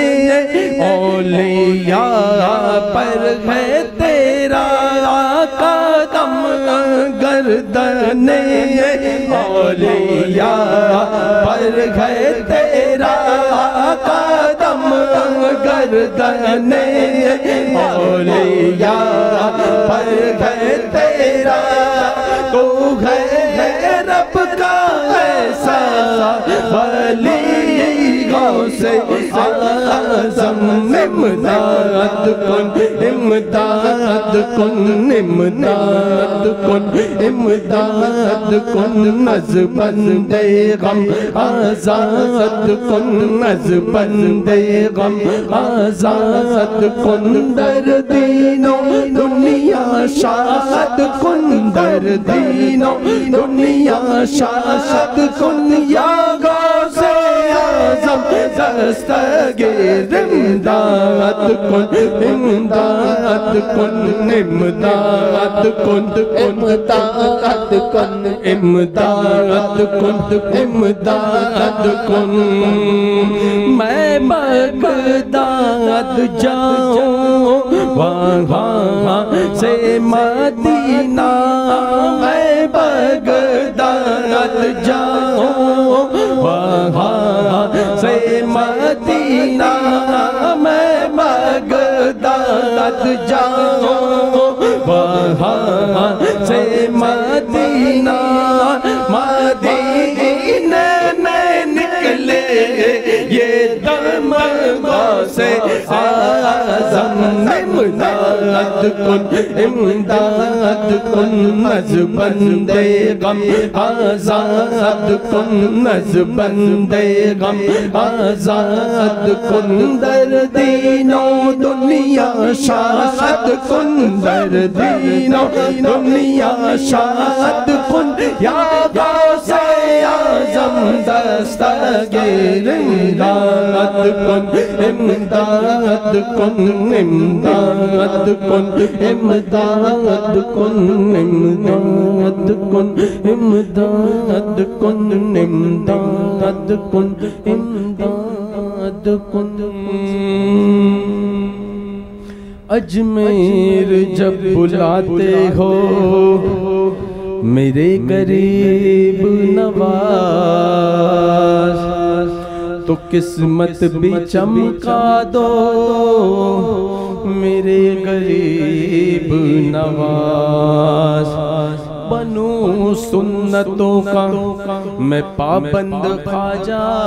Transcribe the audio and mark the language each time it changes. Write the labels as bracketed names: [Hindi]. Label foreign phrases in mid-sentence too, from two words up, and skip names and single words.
[Urdu] اولیاء پر ہے تیرا قدم گردن اولیاء پر ہے تیرا قدم گردن اولیاء پر ہے تیرا تو ہے رب کا ایسا ولی غوث [Persian] اعظم امداد کن امداد کن امداد کن امداد کن نظم غم آزاد کن نظم غم آزاد کن در دین و دنیا شاد کن در دین و دنیا شاد کن یا غوث اعظم دستگیر امداد کن امداد کن امداد کن امداد کن امداد کن امداد کن میں [Urdu] بغداد جاؤں وہاں سے مدینہ میں بغداد جاؤں وہاں سے مدینہ میں بغداد جاؤں وہاں سے مدینہ مدینہ میں نکلے یہ دم غوث [Persian] اعظم امداد کن امداد کن نظم غم آزاد کن نظم غم آزاد کن در دین و دنیا شاد کن در دین و دنیا شاد کن یا غوث اعظم دستگیر امداد کن امداد کن امداد کن امداد کن امداد کن امداد کن امداد کن امداد کن [Urdu] اجمیر جب بلاتے ہو میرے غریب نواز تو قسمت بھی چمکا دو میرے غریب نواز بنو سنتوں کا میں پابند خواجہ